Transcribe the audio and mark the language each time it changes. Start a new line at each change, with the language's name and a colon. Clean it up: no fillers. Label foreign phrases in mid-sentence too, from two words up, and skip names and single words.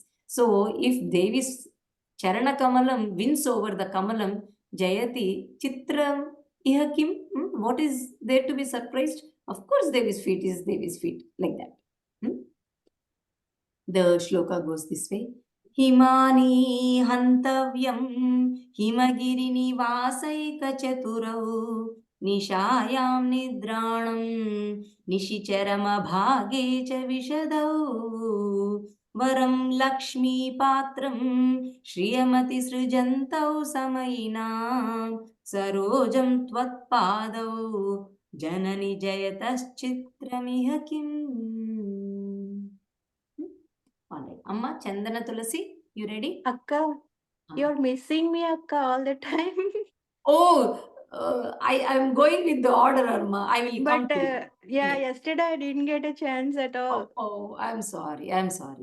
English: So if Devi's
Sanskrit: चरणकमलम्
English: wins over the
Sanskrit: कमलम्, जयति, चित्रम्, इह किम्,
English: what is there to be surprised? Of course, Devi's feet is Devi's feet, like that. The shloka goes this way.
Sanskrit: हिमानी हन्तव्यं हिमगिरिनि वासैक चतुरौ निशायां निद्राणं निशिचरं भागे च विशदौ वरं लक्ष्मी पात्रं श्रियमति सृजन्तौ समयिनां सरोजं त्वत्पादौ जननि जयतश्चित्रमिह किम्.
English: All right. Amma, Chandana Tulasi, you ready? Akka, you're missing me, Akka, all the time. Oh, I am going with the order, Amma. I will come But to you. yesterday I didn't get a chance at all. Oh, I'm sorry. I'm sorry.